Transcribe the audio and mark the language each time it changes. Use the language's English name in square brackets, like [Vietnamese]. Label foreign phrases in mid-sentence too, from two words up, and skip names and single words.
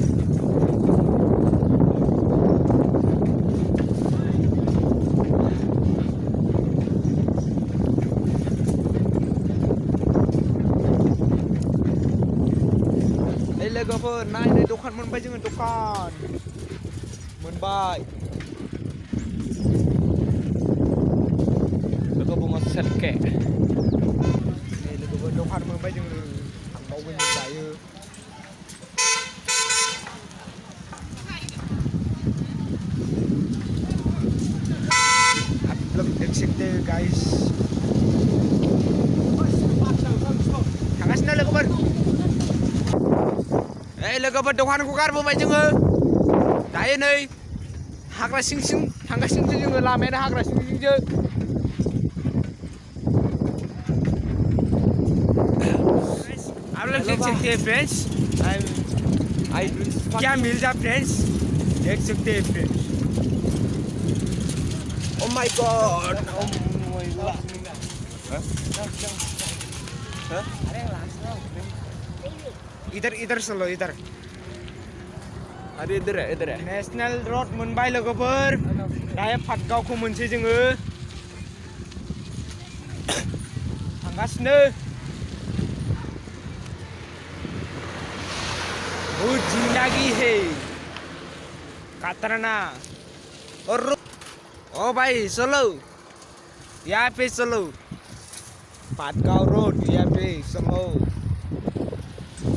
[Bodo] लोगोफोर नायनो दखान मोनबाय, जोङो दखान मोनबाय। लोगो बुङो सेलके। लोगोफोर दखान मोनबाय, जोङो थांबावगोन जों दायो। [Hindi] आप लोग देख सकते हैं गाइस, [Bodo] थांगासिनो लोगोफोर। लोगोफोर दखानखौ गारबोबाय जोङो दायो। नै हाग्रा सिं सिं थांगासिनो जोङो, लामायानो हाग्रा सिं सिंसो। [Hindi] आप लोग देख सकते हैं फ्रेंड्स, क्या मिल जा फ्रेंड्स, देख सकते हैं फ्रेंड्स। [English] oh my god, [Hindi] इधर चलो, इधर। अरे इधर है [English] national road [Bodo] मोनबाय लोगोफोर। दायो पार्कआवखौ मोनसै जोङो, थांगासिनो। [Hindi] वो जिंदगी है खतरना। और ओ भाई चलो, यहाँ पे चलो, पाटगांव रोड, यहाँ पे चलो।